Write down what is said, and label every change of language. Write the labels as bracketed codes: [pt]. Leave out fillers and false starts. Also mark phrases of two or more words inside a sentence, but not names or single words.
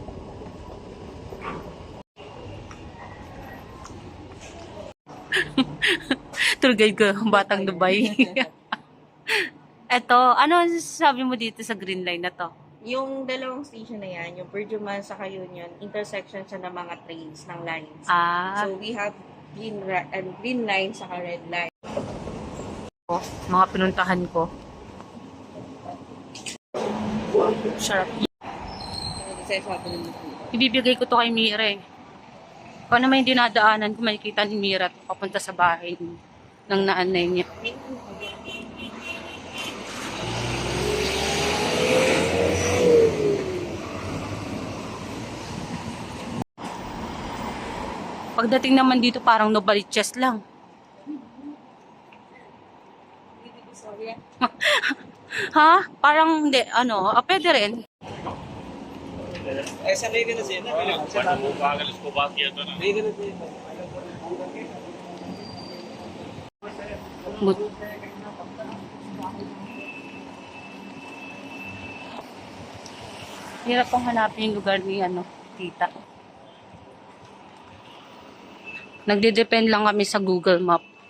[en] Tour guide [tl] ko, Batang Dubai. Eto, ano sabi mo dito sa green line na to? Yung dalawang station na yan, yung Perjuman sa Union, intersection siya ng mga trains, ng lines. Ah, [en] So we have green line saka red line. [tl] mga pinuntahan ko. Sarap. Ibibigay ko to kay Mira eh. Kung ano may dinadaanan ko, makikita ni Mira to papunta sa bahay ng naanay niya. Pagdating naman dito, parang Novaliches lang. Ha? Parang hindi, ano, pwede rin. [hi] ऐसा नहीं देना चाहिए ना पागल इसको बात किया था ना नहीं देना चाहिए [tl] Hirap pong hanapin yung lugar ni, ano, tita. Nagde-depend lang kami sa Google Map.